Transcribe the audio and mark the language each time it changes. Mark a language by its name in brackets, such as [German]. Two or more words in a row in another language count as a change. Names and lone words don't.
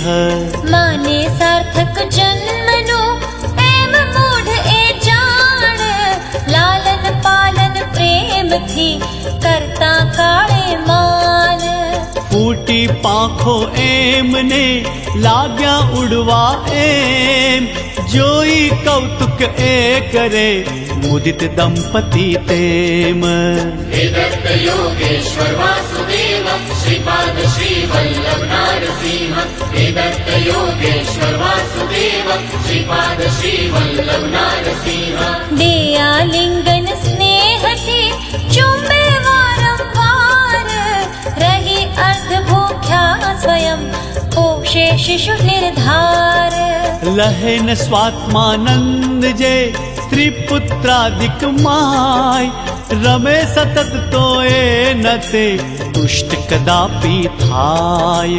[Gujarati] માને સાર્થક જન્મનો એમ મૂઢ એ જાણ લાલન પાલન પ્રેમથી કરતા મોટી પાંખો એમને લાગ્યા ઉડવા એમ, જોઈ કૌતુક એ કરે મુદિત દંપતી તેમ. [Sanskrit] हे दत्त योगेश्वर वासुदेव श्रीपाद श्री वल्लभ नारसिंह. हे दत्त योगेश्वर वासुदेव श्रीपाद श्री वल्लभ नारसिंह. [Gujarati] દે આલિંગન સ્નેહથી ચુંબે વારંવાર, રહી અર્ધ ભૂખ્યા સ્વયં પોષે શિશુ નિર્ધાર. લહેન સ્વાત્માનંદ જે સ્ત્રી પુત્રાદિક માય, રમે સતત તો એ નતે તુષ્ટ કદાપી થાય.